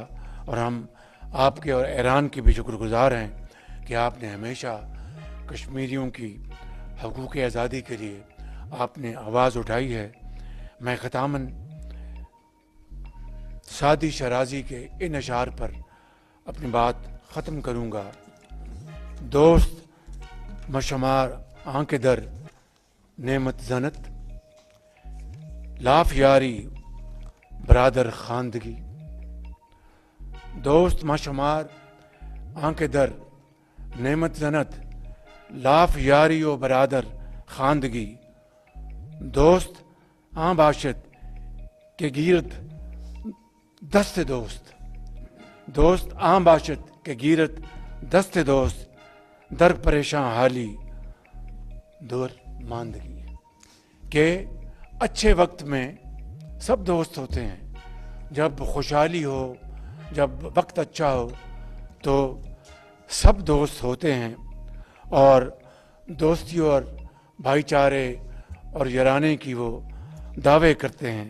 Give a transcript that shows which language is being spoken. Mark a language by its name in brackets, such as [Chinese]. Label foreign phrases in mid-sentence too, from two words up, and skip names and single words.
[Urdu] اور ہم آپ کے اور ایران کے بھی شکر گزار ہیں کہ آپ نے ہمیشہ کشمیریوں کی حقوق آزادی کے لیے آپ نے آواز اٹھائی ہے. میں ختاماً سعدی شرازی کے ان اشعار پر اپنی بات ختم کروں گا. [Persian] دوست مشمار آنکھ در نعمت زنت، لاف یاری برادر خواندگی. دوست مشمار آنکھ در نعمت زنت، لاف یاری و برادر خواندگی. دوست آن باشد کہ گیرد دست دوست، دوست آن باشد کہ گیرد دست دوست، در پریشان حالی دور ماندگی. [Urdu] کہ اچھے وقت میں سب دوست ہوتے ہیں. جب خوشحالی ہو، جب وقت اچھا ہو تو سب دوست ہوتے ہیں. اور دوستی اور بھائی چارے اور یارانے کی وہ دعوے کرتے ہیں.